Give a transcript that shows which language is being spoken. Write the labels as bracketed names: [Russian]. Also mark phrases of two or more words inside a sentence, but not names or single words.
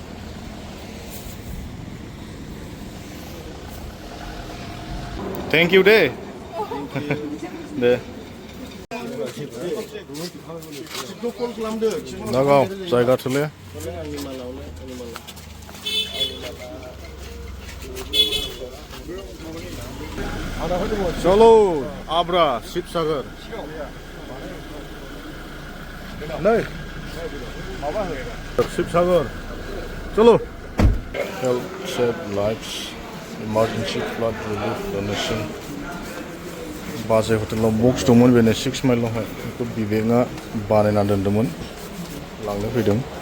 [English] thank you [Bodo] दे दागाव जायगा थोले चलो आब्रा शिबसागर नहीं शिबसागर चलो [English] help save lives emergency flood relief donation [Bodo] बाजै हटेलाव बक्स दंमोन बेनो 6 माइलावहाय बेखौ बिबेकआ बानायना दोन्दोंमोन लांनो फैदों